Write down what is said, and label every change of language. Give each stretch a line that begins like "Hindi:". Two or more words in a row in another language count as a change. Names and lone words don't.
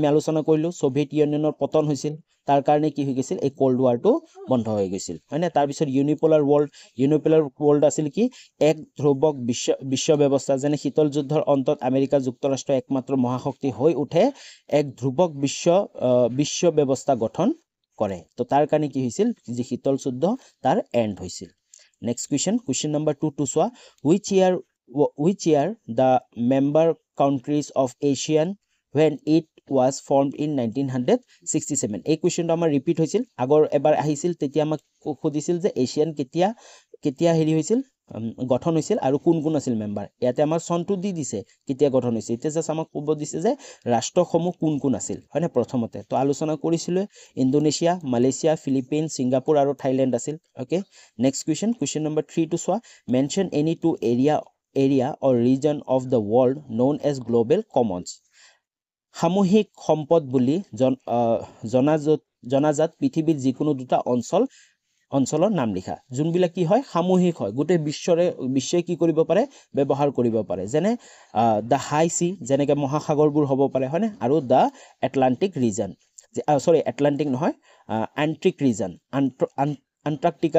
Assamese: আলোচনা কৰিলো সোভিয়েট ইউনিয়নৰ পতন হৈছিল তাৰ কাৰণে কি হৈ গৈছিল এই
English: cold war
Assamese: বন্ধ হৈ গৈছিল হয়নে তাৰ পিছত
English: unipolar world
Assamese: আছিল কি এক ধ্ৰুৱক বিশ্ব ব্যৱস্থা যেনে শীতল যুদ্ধৰ অন্তত আমেৰিকা যুক্তৰাষ্ট্ৰ একমাত্ৰ মহাশক্তি হৈ উঠে এক ধ্ৰুৱক বিশ্ব ব্যৱস্থা গঠন কৰে তো তাৰ কাৰণে কি হৈছিল যে শীতল যুদ্ধ তাৰ এণ্ড হৈছিল
English: next question number 2 to soa which year the member countries of ASEAN when it was formed in 1967
Assamese: এই কোৱেশ্চনটো আমাৰ ৰিপিট হৈছিল আগৰ এবাৰ আহিছিল তেতিয়া আমাক খুদিছিল যে এছিয়ান কেতিয়া হেৰি হৈছিল গঠন হৈছিল আৰু কোন কোন আছিল মেম্বাৰ ইয়াতে আমাৰ চনটো দি দিছে কেতিয়া গঠন হৈছিল এতিয়া জাস্ট আমাক ক'ব দিছে যে ৰাষ্ট্ৰসমূহ কোন কোন আছিল হয়নে প্ৰথমতে তো আলোচনা কৰিছিল ইন্দোনেছিয়া মালয়েছিয়া ফিলিপাইন সিঙ্গাপুৰ আৰু থাইল্যান্ড আছিল
English: okay next question number 3 to soa mention any two area or region of the world known as global commons
Assamese: সামূহিক সম্পদ বুলি জনাজাত পৃথিৱীৰ যিকোনো দুটা অঞ্চলৰ নাম লিখা যোনবিলাক কি হয় সামূহিক হয় গোটেই বিশ্বই কি কৰিব পাৰে ব্যৱহাৰ কৰিব পাৰে যেনে
English: the high sea
Assamese: যেনেকৈ মহাসাগৰবোৰ হ'ব পাৰে হয়নে আৰু
English: the Atlantic region
Assamese: এটলান্টিক নহয়
English: Antarctic region
Assamese: আন্টাৰ্কটিকা